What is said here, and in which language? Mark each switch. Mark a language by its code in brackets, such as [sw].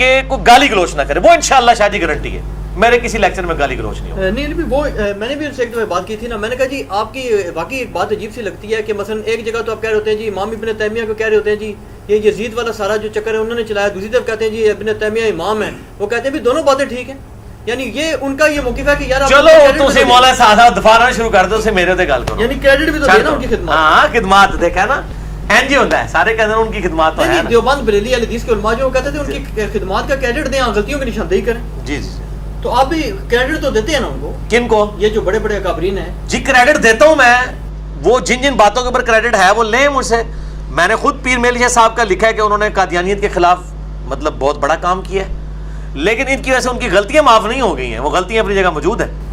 [ur] کہ کوئی گالی گلوچ نہ کرے، وہ انشاءاللہ شادی گارنٹی ہے، میرے کسی لیکچر میں گالی گلوچ نہیں ہوگا۔ نہیں وہ میں نے بھی ان سے ایک دفعہ بات کی تھی نا، میں نے کہا جی آپ کی واقعی ایک بات عجیب سی لگتی ہے کہ مثلا ایک جگہ تو آپ کہہ رہے ہوتے ہیں جی امام ابن تیمیہ کو کہہ رہے ہوتے ہیں جی یہ یزید والا سارا جو چکر ہے انہوں نے چلایا، دوسری طرف کہتے ہیں جی ابن تیمیہ امام ہے، وہ کہتے ہیں بھی دونوں باتیں ٹھیک ہیں، یعنی یہ ان کا یہ موقف ہے کہ یار [pa] چلو تسی مولا صاحب دفاع شروع کر دو، اسے میرے تے گل کرو، [ur] یعنی کریڈٹ بھی تو دینا ان کی خدمات۔ ہاں خدمات دیکھا نا این جی ہوتا ہے، سارے کہتے ہیں ان کی خدمات تو ہے نا۔ دیوبند بریلی اہل حدیث کے علماء جو کہتے تھے ان کی خدمات کا کریڈٹ دیں، غلطیوں کی نشاندہی کریں۔ جی جی جی، تو آپ بھی کریڈٹ تو دیتے ہیں نا ان کو؟ کن کو؟ یہ جو بڑے بڑے اکابرین ہیں۔ جی کریڈٹ دیتا ہوں میں، وہ جن جن باتوں کے اوپر کریڈٹ ہے وہ لیں مجھ سے۔ میں نے خود پیر میل شاہ صاحب کا لکھا ہے کہ انہوں نے قادیانیت کے خلاف مطلب بہت بڑا کام کیا ہے، لیکن ان کی وجہ سے ان کی غلطیاں معاف نہیں ہو گئی ہیں، وہ غلطیاں اپنی جگہ موجود ہیں۔